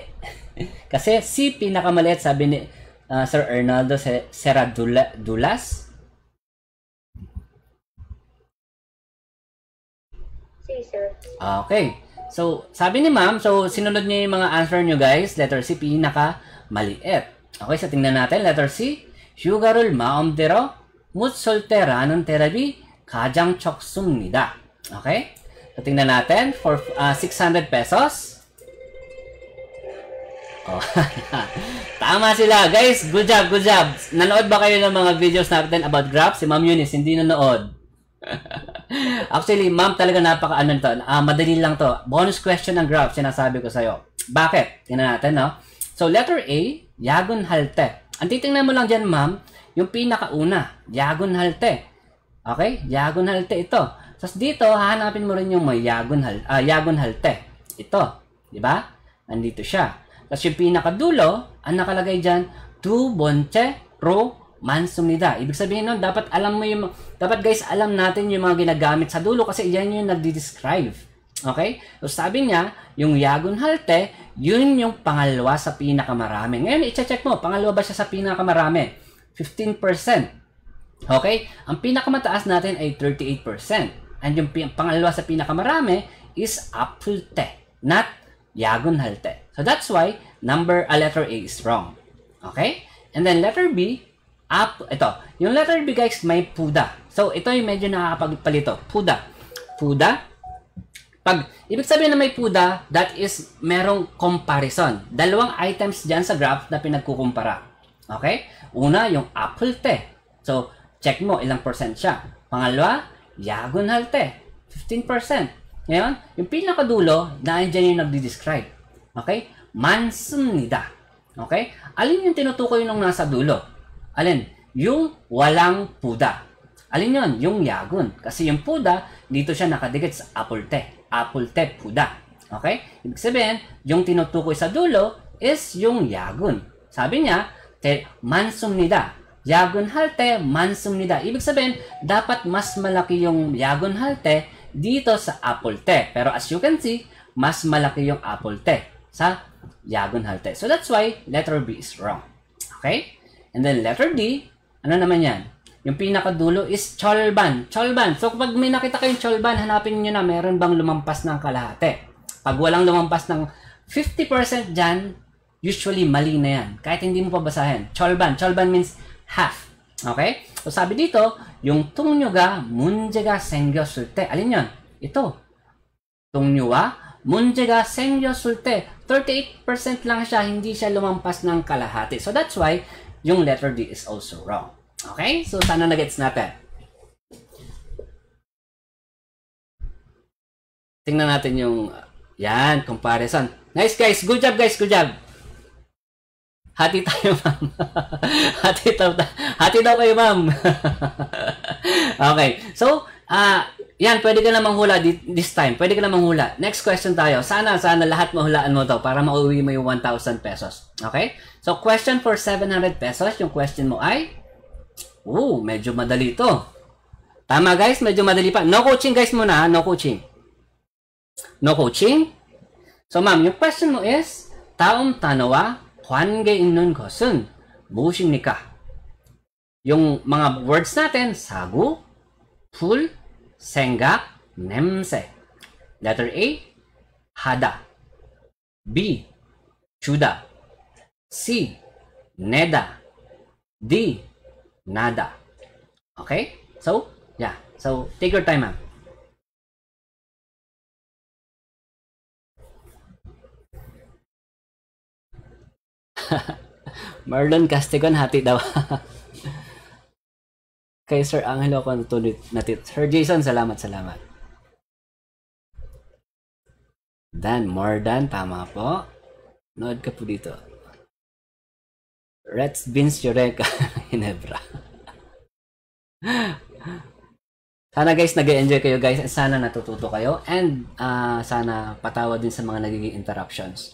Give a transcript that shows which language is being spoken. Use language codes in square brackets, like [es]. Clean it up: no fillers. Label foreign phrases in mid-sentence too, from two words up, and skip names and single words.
[tl] Kasi C pinaka-maliit, sabi ni Sir Arnaldo Seradulas. Si, sir. Okay. So, sabi ni Ma'am, so sinunod niya yung mga answer nyo, guys. Letter C, pinaka-maliit. Okay, so tingnan natin. [ko] Letter C, 휴가를 마음대로 못 쓸 때라는 대답이 가장 적습니다. [tl] Okay? So, tingnan natin. [en] For 600 pesos. [tl] Oh, tama sila. [en] Guys, good job, good job. [tl] Nanood ba kayo ng mga videos natin about graphs? Si Ma'am Eunice, hindi nanood. Actually, ma'am, talaga napaka-ano to. Madali lang to. [en] Bonus question [tl] ng graph, sinasabi ko sa'yo. Bakit? Tingnan natin, no? So, letter A, [ko] 야근할 때. [tl] Ang titingnan mo lang dyan, ma'am, yung pinakauna, [ko] 야근할 때. [tl] Okay? [ko] 야근할 때 [tl] ito. Tapos dito, hahanapin mo rin yung may [ko] 야근할 때. [tl] Ito. Diba? Nandito siya. Tapos yung pinakadulo, ang nakalagay dyan, [ko] 두 번째로 많습니다. [tl] Ibig sabihin nun, dapat guys, alam natin yung mga ginagamit sa dulo kasi yan yung nagdi-describe. Okay? So sabi niya, yung [ko] 야근할 때, [tl] yun yung pangalawa sa pinakamarami. Ngayon, i-check mo, pangalawa ba siya sa pinakamarami? 15%. Okay? Ang pinakamataas natin ay 38%. And yung pangalawa sa pinakamarami is apple te, not [ko] 야근할 때. [en] So that's why letter A is wrong. Okay? And then letter B, ito. [tl] Yung letter B, guys, may puda. So, ito yung medyo nakakapagpalito. Puda. Ibig sabihin na may puda, [en] that is merong comparison. [tl] Dalawang items dyan sa graph na pinagkukumpara. Okay? Una, yung apple te. So, check mo ilang percent siya. Pangalawa, [ko] 야근할 때. 15%. [tl] Ngayon, yung pinakadulo, dyan yung nagdi-describe. [ko] Okay? 많습니다. Okay? [tl] Alin yung tinutukoy nung nasa dulo? Alin? Yung walang puda. Alin yun? Yung yagun. Kasi yung puda, dito siya nakadikit sa apple te. Apple te, puda. Okay? Ibig sabihin, yung tinutukoy sa dulo is yung yagun. Sabi niya, mansumnida. [ko] 야근할 때, 많습니다. [tl] Ibig sabihin, dapat mas malaki yung [ko] 야근할 때 [tl] dito sa apple te. [en] Pero as you can see, [tl] mas malaki yung apple te sa [ko] 야근할 때. [en] So that's why letter B is wrong. [tl] Okay? And then letter D, ano naman yan? Yung pinakadulo is cholban. Cholban. So kapag may nakita kayong cholban, hanapin niyo na meron bang lumampas ng kalahati. Pag walang lumampas ng 50% dyan, usually mali na yan. Kahit hindi mo pabasahin. Cholban. Cholban [en] means half. [tl] Okay? So sabi dito, yung [ko] tungnyuga 문제가 생겼을 때. [tl] Alin yun? Ito. [ko] tungnyuwa 문제가 생겼을 때 [tl] 38% lang siya, hindi siya lumampas ng kalahati. [en] So that's why yung letter D is also wrong. [tl] Okay? So sana na-gets natin. Tingnan natin yung yan, comparison. [en] Nice guys, good job guys, good job. [tl] Hati tayo, ma'am. Hati daw kayo, ma'am. Okay. So, yan, pwede ka na manghula [en] this time. [tl] Pwede ka na manghula. Next question tayo. Sana lahat mahulaan mo to para mauwi mo yung 1,000 pesos. [en] Okay? So, question for 700 pesos. [tl] Yung question mo ay, medyo madali to. Tama guys, medyo madali pa. [en] No coaching guys [tl] muna, [en] no coaching. No coaching? [tl] So, ma'am, yung question mo is, [ko] 다음 단어와 관계 있는 것은 무엇입니까? [tl] Yung mga words natin, [ko] 사고, 풀, 생각, 냄새. Letter A, 하다. B, 주다. C, 내다. D, nada. [en] Okay? So, yeah. So, take your time, ma'am. [tl] Marlon Castigon, hati daw. Kay Sir Angelo ko natit. Sir Jason, salamat. [en] Dan, more than, [tl] tama po. Nood ka po dito. Reds Beans Eureka, Hinebra. Sana guys, nag-enjoy kayo guys. Sana natututo kayo. And sana patawad din sa mga nagiging interruptions.